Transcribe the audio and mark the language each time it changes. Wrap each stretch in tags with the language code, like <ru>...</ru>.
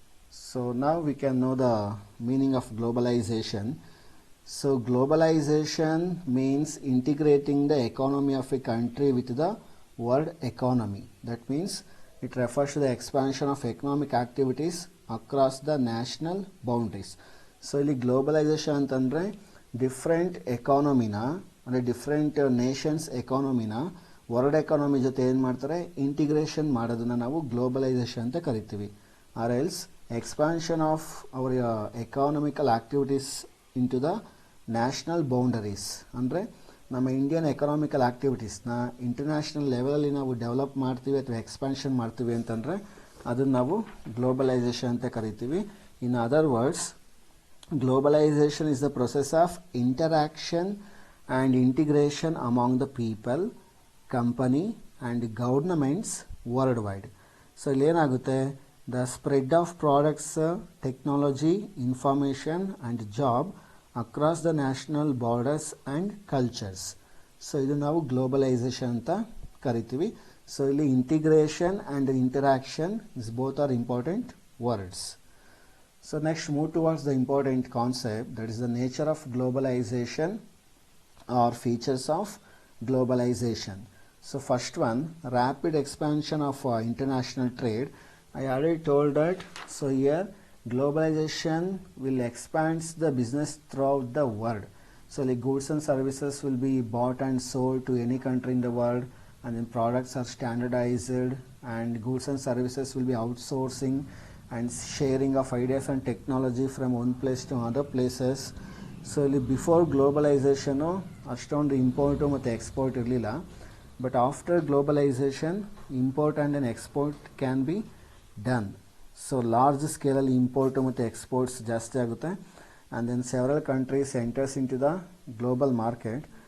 <en>So now we can know the meaning of globalization. So globalization means integrating the economy of a country with the world economy. That means it refers to the expansion of economic activities across the national boundaries.</en> <kn>So ಇಲ್ಲಿ globalisation ಅಂತಂದರೆ different ಎಕಾನಮಿನ ಅಂದರೆ different Nations ಎಕಾನಮಿನ world economy ಜೊತೆ ಏನು ಮಾಡ್ತಾರೆ, integration ಮಾಡೋದನ್ನು ನಾವು globalisation ಅಂತ ಕರಿತೀವಿ.</kn> <en>Or else expansion of our economical activities into the national boundaries.</en> <kn>ಅಂದರೆ ನಮ್ಮ ಇಂಡಿಯನ್ ಎಕನಾಮಿಕಲ್ ಆಕ್ಟಿವಿಟೀಸ್ನ ಇಂಟರ್ನ್ಯಾಷನಲ್ ಲೆವೆಲಲ್ಲಿ ನಾವು ಡೆವಲಪ್ ಮಾಡ್ತೀವಿ ಅಥವಾ ಎಕ್ಸ್ಪಾನ್ಷನ್ ಮಾಡ್ತೀವಿ ಅಂತಂದರೆ ಅದನ್ನು ನಾವು ಗ್ಲೋಬಲೈಸೇಷನ್ ಅಂತ ಕರಿತೀವಿ.</kn> <en>In other words, globalization is the process of interaction and integration among the people, company and governments worldwide. So</en> <kn>ಇಲ್ಲಿ ಏನಾಗುತ್ತೆ,</kn> <en>the spread of products, technology, information and job across the national borders and cultures.</en> <kn>So ಇದು ನಾವು globalisation ಅಂತ ಕರಿತೀವಿ.</kn> <en>So ಇಲ್ಲಿ integration and interaction is both are important words. So next move towards the important concept, that is the nature of globalization or features of globalization. So first one, rapid expansion of international trade. I already told that. So here globalization will expand the business throughout the world. So like goods and services will be bought and sold to any country in the world, and then products are standardized and goods and services will be outsourcing and sharing of ideas and technology from one place to other places.</en> <kn>So ಇಲ್ಲಿ before ಗ್ಲೋಬಲೈಸೇಷನು ಅಷ್ಟೊಂದು import ಮತ್ತು export ಇರಲಿಲ್ಲ.</kn> <en>But after globalization import and then export can be done.</en> <kn>So large ಸ್ಕೇಲಲ್ಲಿ import ಮತ್ತು exports ಜಾಸ್ತಿ ಆಗುತ್ತೆ,</kn> <en>And then several countries enters into the global market.</en>